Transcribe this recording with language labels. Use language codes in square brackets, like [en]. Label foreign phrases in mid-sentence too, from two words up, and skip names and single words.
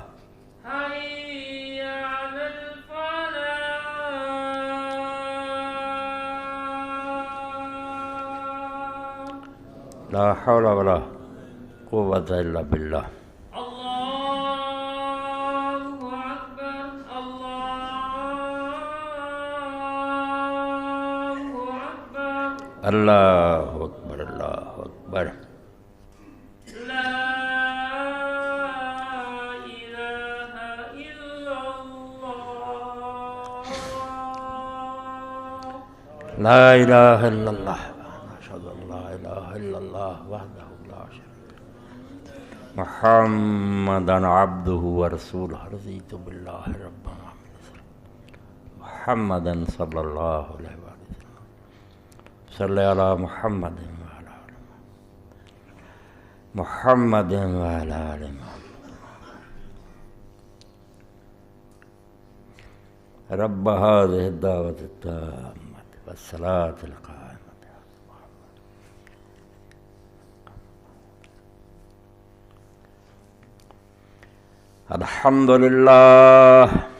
[ar] حي على الفلاح لا حول ولا قوة الا باللہ الله أكبر الله أكبر اللہ اکبر اللہ اکبر لا إله إلا الله لا الہ الا اللہ اشہد ان لا الہ الا اللہ وحدہ لا شریک له محمدا عبدہ ورسولہ رضیت باللہ ربا محمدا صلی اللہ علیہ وآلہ وسلم صلی علی محمد وعلی آل محمد وعلی آل محمد رب هذه الدعوة التامة والصلاة القائمة الحمد لله